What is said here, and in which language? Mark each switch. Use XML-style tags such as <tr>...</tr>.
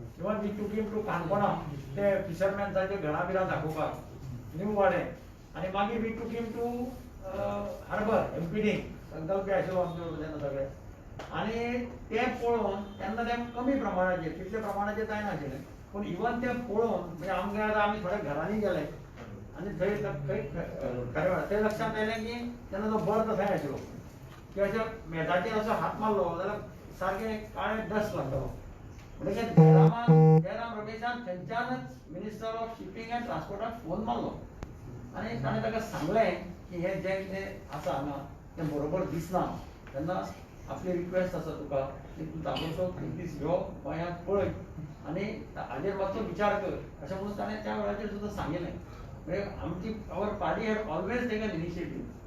<en>even we took him to</en> <gom>काणकोणा ते फिशरमॅन्सांचे घरां बिरां दाखोवपाक न्यू वाडे, आनी मागीर</gom> <en>we took him to</en> <gom>हार्बर MPD संकल्प आशिल्लो आमचो तेन्ना सगळे. आनी तें पळोवन तेन्ना तें कमी प्रमाणाचेर तितले प्रमाणाचेर जाय नाशिल्लें, पूण इवन तें पळोवन म्हणजे आमकां आतां आमी थोडे घरांनी गेले आनी थंय खरें तें लक्षांत येयलें की तेन्ना तो बर्थ थंय आशिल्लो की अशें मेजाचेर असो हात मारलो जाल्यार सारकें काळें डस्ट लागतलो. म्हणटकीर जयराम रमेशान थंयच्यानच minister of shipping and ट्रान्सपोर्टाक phone मारलो आनी ताणें ताका सांगलें की हें जें कितें आसा हांगा तें बरोबर दिसना. तेन्ना आपली रिक्वेस्ट आसा तुका की तूं ताबडतोब दीस यो गोंयांत पळय आनी हाजेर मातसो विचार कर अशें म्हणून ताणें त्या वेळाचेर सुद्दां सांगिल्लें. म्हणजे आमची</gom> <en>Our party had always taken initiative.</en>